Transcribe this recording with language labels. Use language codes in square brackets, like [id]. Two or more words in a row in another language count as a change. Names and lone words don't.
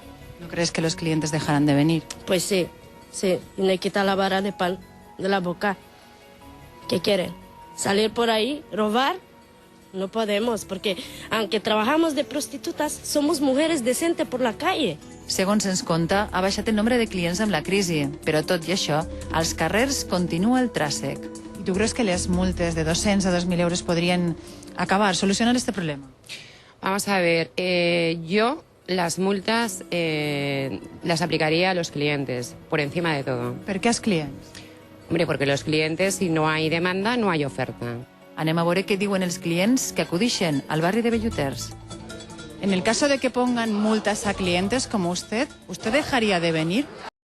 [es] ¿No crees que los clientes dejarán de venir? Pues sí, sí, y me quita la vara de pan de la boca. ¿Qué quieren? ¿Salir por ahí, robar? No podemos, porque aunque trabajamos de prostitutas, somos mujeres decentes por la calle. [ca] Segons ens conta, ha baixat el nombre de clients amb la crisi, però tot i això, als carrers continua el tràsec. I tu creus que les multes de 200 a 2.000 euros podrien acabar, solucionar este problema? [es] Vamos a ver, yo las multas las aplicaría a los clientes, por encima de todo. [ca] Per què als clients? [es] Hombre, porque los clientes, si no hay demanda, no hay oferta. [ca] Anem a veure què diuen els clients que acudixen al barri de Belluters. [es] En el caso de que pongan multas a clientes como usted, ¿usted dejaría de venir?